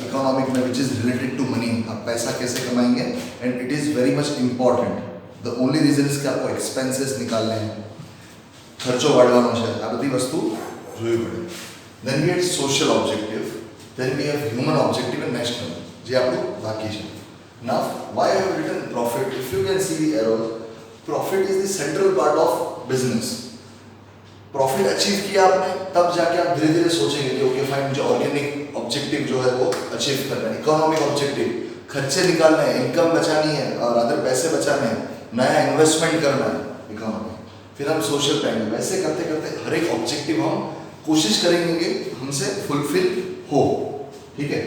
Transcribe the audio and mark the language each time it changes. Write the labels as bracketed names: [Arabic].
[English] economic में which is related to money, [Hindi] आप पैसा कैसे कमाएंगे, [English] And it is very much important. The only reason is [Hindi] कि आपको एक्सपेंसेस निकालने हैं, [Gujarati] खर्चो वाढ़वानो છે, આ બધી વસ્તુ જોવી પડે। [English] then we had social objective, then we have human objective and national, [Gujarati] જે આપણું બાકી છે। [English] Now why I have written profit? If you can see the arrow, profit is the central part of business। [Hindi] Profit achieve किया आपने, तब जाके आप धीरे धीरे सोचेंगे कि [English] okay fine, [Hindi] मुझे ऑर्गेनिक ऑब्जेक्टिव जो है वो अचीव करना है। इकोनॉमिक ऑब्जेक्टिव, खर्चे निकालने हैं, इनकम बचानी है और अदर पैसे बचाने हैं, नया इन्वेस्टमेंट करना है इकोनॉमी। फिर हम सोशल पे आएंगे। वैसे करते करते हर एक ऑब्जेक्टिव हम कोशिश करेंगे कि हमसे फुलफिल हो। ठीक है।